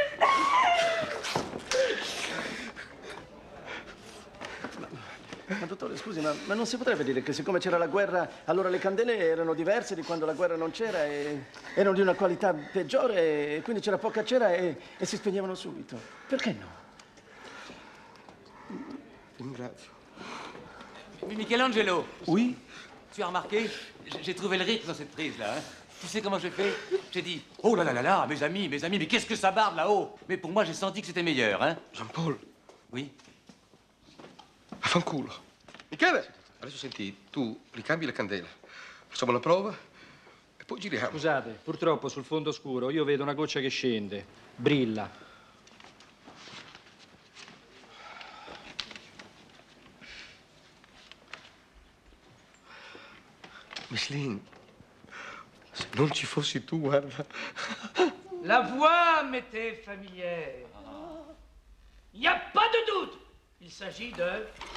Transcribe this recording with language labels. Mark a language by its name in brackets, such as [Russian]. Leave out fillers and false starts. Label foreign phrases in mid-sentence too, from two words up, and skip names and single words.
[Italian] Ma dottore, scusi, ma non si potrebbe dire che siccome c'era la guerra, allora le candele erano diverse di quando la guerra non c'era e erano di una qualità peggiore e quindi c'era poca cera e si spegnevano subito? Perché no? Ringrazio. Michelangelo. [French] Oui? Tu as remarqué? J'ai trouvé le rythme dans cette prise-là. Tu sais comment j'ai fait? J'ai dit, oh là là là là, mes amis, mais qu'est-ce que ça barde là-haut? Mais pour moi, j'ai senti que c'était meilleur, hein? Jean-Paul. Oui? [Italian] Affanculo. Michele, adesso senti, tu ricambi la candela. Facciamo la prova e poi giriamo. Scusate, purtroppo sul fondo scuro io vedo una goccia che scende. Brilla. Michelin, se non ci fossi tu, guarda. [French] La voix m'était familière. Il n'y a pas de doute, il s'agit de...